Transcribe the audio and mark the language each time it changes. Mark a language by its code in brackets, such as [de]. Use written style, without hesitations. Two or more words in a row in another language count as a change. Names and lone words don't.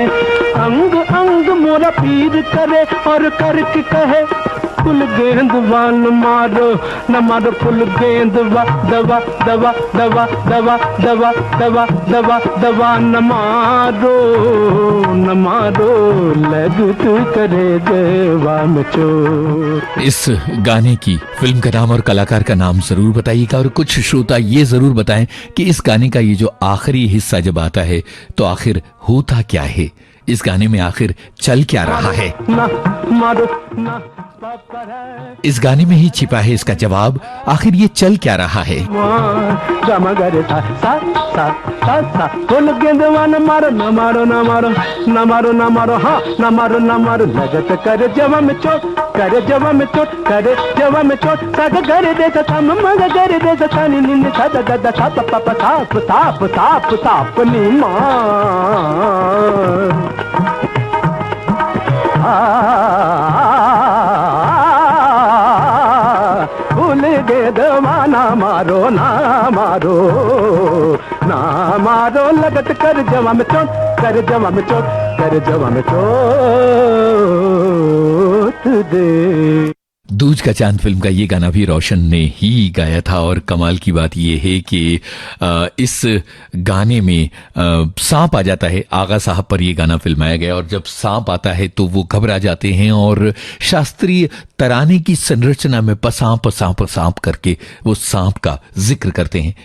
[hi] अंग अंग मोरा पीर करे और करके कहे फुल गेंदवा न मारो फुल गेंदवा दवा दवा दवा दवा दवा दवा दवा दवा न मारो लगत करे देवा में चोट। इस गाने की फिल्म का नाम और कलाकार का नाम जरूर बताइएगा और कुछ श्रोता ये जरूर बताएं कि इस गाने का ये जो आखिरी हिस्सा जब आता है तो आखिर होता क्या है, इस गाने में आखिर चल क्या रहा है। इस गाने में ही छिपा है इसका जवाब, आखिर ये चल क्या रहा है। फुल गेंदवा न मारो न मारो न मारो न मारो न मारो हाँ न मारो न मारो लगत करे जवा में चोट करे जवा में चोट करे जवा में चोट सग करे दे सम मग करे दे सनी निन सद गद साप पप साप साप साप साप नी मां भूल गे दवा ना मारो ना मारो लगत कर जवा में चोट कर जवा में चोट कर जवा में चोट दे। दूज का चांद फिल्म का ये गाना भी रोशन ने ही गाया था और कमाल की बात ये है कि इस गाने में सांप आ जाता है। आगा साहब पर ये गाना फिल्माया गया और जब सांप आता है तो वो घबरा जाते हैं और शास्त्रीय तराने की संरचना में पसां पसां पसां करके वो सांप का जिक्र करते हैं।